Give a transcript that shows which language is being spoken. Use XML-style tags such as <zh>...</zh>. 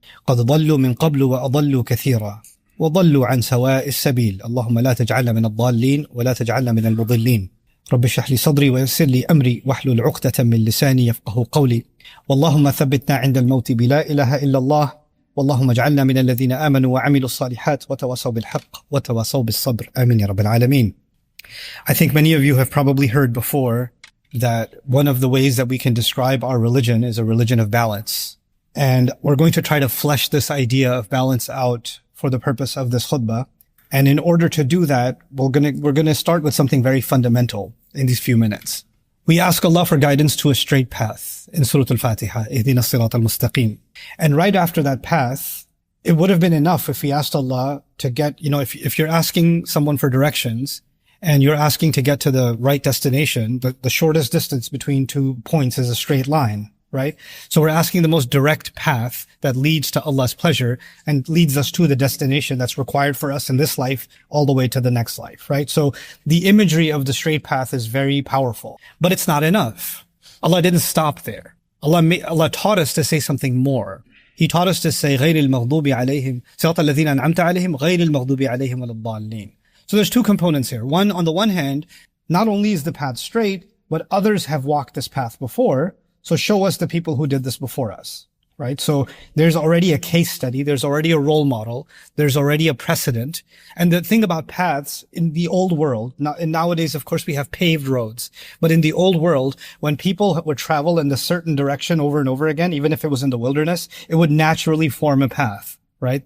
<ar>ضلوا من قبل وأضلوا كثيرا وضلوا عن سواء السبيل اللهم لا تجعلنا من الضالين ولا تجعلنا من المضلين رب اشرح لي صدري ويسر لي أمري واحلل عقدة من لساني يفقه قولي واللهم ثبتنا عند الموت بلا إله إلا الله واللهم اجعلنا من الذين آمنوا وعملوا الصالحات وتواصوا بالحق وتواصوا بالصبر آمين يا رب العالمين.</ar> <en>I think many of you have probably heard before that one of the ways that we can describe our religion is a religion of balance. And we're going to try to flesh this idea of balance out for the purpose of this khutbah. And in order to do that, we're going to start with something very fundamental in these few minutes. We ask Allah for guidance to a straight path in Surah Al-Fatiha,</en> <ar>Ihdina as-Sirat al-Mustaqim.</ar> <en>And right after that path, it would have been enough if we asked Allah to get, if you're asking someone for directions and you're asking to get to the right destination, the shortest distance between 2 points is a straight line, right? So we're asking the most direct path that leads to Allah's pleasure and leads us to the destination that's required for us in this life all the way to the next life, right? So the imagery of the straight path is very powerful, but it's not enough. Allah didn't stop there. Allah taught us to say something more. He taught us to say</en> <ar>غير المغضوب عليهم صراط الذين أنعمت عليهم غير المغضوب عليهم ولا الضالين.</ar> <en>So there's two components here. One, on the one hand, not only is the path straight, but others have walked this path before. So show us the people who did this before us, right? So there's already a case study. There's already a role model. There's already a precedent. And the thing about paths in the old world, and nowadays, of course, we have paved roads, but in the old world, when people would travel in a certain direction over and over again, even if it was in the wilderness, it would naturally form a path, right?</en>